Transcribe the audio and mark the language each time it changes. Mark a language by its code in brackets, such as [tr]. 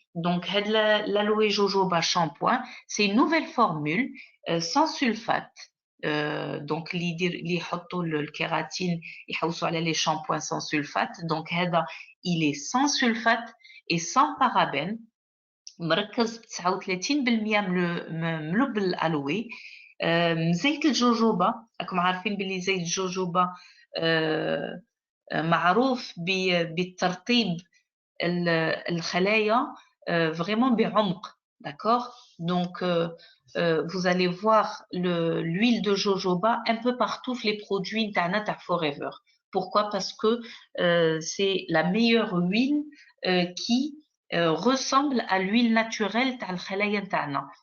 [fr] Donc هاد l'aloe jojoba shampoing, c'est une nouvelle formule sans sulfate. [ar] Donc اللي يحطوا الكيراتين يحوسوا على [fr] les shampoings sans sulfate. Donc هذا il est sans sulfate et sans parabènes. [ar] مركز ب 39% ملوب الالوي. زيت الجوجوبا, راكم عارفين بلي زيت الجوجوبا معروف بالترطيب الخلايا vraiment بعمق. [fr] D'accord? Donc vous allez voir l'huile de jojoba un peu partout في les produits نتاعنا تاع Forever. Pourquoi? Parce que c'est la meilleure huile qui ressemble à l'huile naturelle [ar] تاع الخلايا نتاعنا.